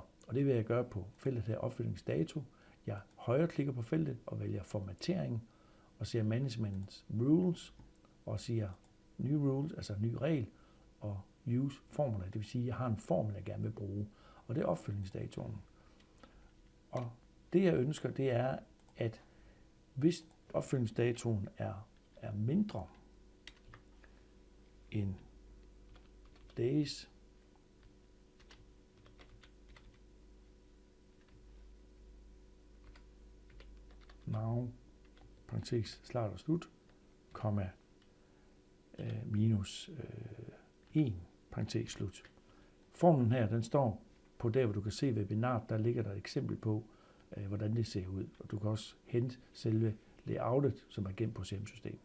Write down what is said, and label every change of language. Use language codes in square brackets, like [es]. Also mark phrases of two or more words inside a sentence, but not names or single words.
[da] Og det vil jeg gøre på feltet her opfølgningsdato. Jeg højreklikker på feltet og vælger formatering og siger [en] Management Rules [da] og siger [en] New Rules, [da] altså ny regel, og [en] Use Formula. [da] Det vil sige, at jeg har en formel, jeg gerne vil bruge, og det er opfølgningsdatoen. Og det jeg ønsker, det er, at hvis opfølgningsdatoen er mindre end days, now, parentes, start og slut, komma, minus 1, parentes, slut. Formlen her, den står på der, hvor du kan se webinaret, der ligger der et eksempel på, hvordan det ser ud. Og du kan også hente selve layoutet, som er gemt på CM-systemet.